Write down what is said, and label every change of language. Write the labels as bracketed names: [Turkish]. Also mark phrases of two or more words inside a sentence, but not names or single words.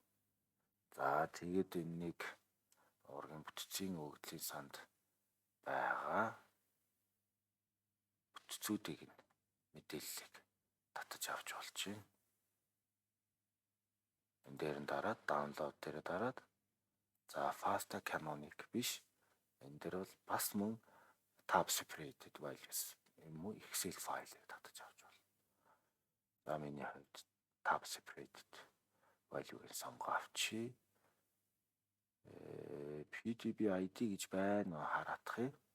[Mongolian] За тэгээд энийг уургийн бүтцийн өгөгдлийн санд байгаа бүтцүүдийг мэдээллийг татаж авч болж байна. Энэ дээр нь дараад download дээр дараад за [English] FASTA canonic [Mongolian] биш энэ дээр бол бас мөн [English] tab separated values [Mongolian] юм уу Excel файлыг татаж авч болно. За миний хувьд [English] tab separated value-г [Mongolian] сонгоо авчи. [English] PGB ID [Mongolian] гэж байна хараадах юм.